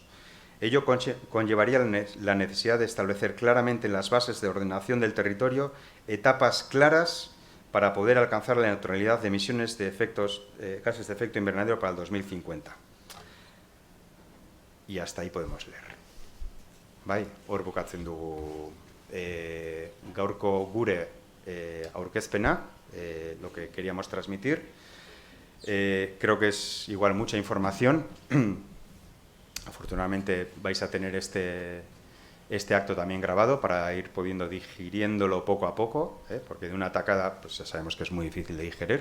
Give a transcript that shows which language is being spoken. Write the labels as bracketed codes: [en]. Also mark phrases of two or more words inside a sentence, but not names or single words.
[es] Ello conllevaría la necesidad de establecer claramente en las bases de ordenación del territorio etapas claras para poder alcanzar la neutralidad de emisiones de gases de efecto invernadero para el 2050. Y hasta ahí podemos leer. [eu] Bai, hor bukatzen dugu gaurko gure aurkezpena, [es] lo que queríamos transmitir. Creo que es igual mucha información. Afortunadamente vais a tener este acto también grabado para ir pudiendo digiriéndolo poco a poco, porque de una tacada pues ya sabemos que es muy difícil de digerir.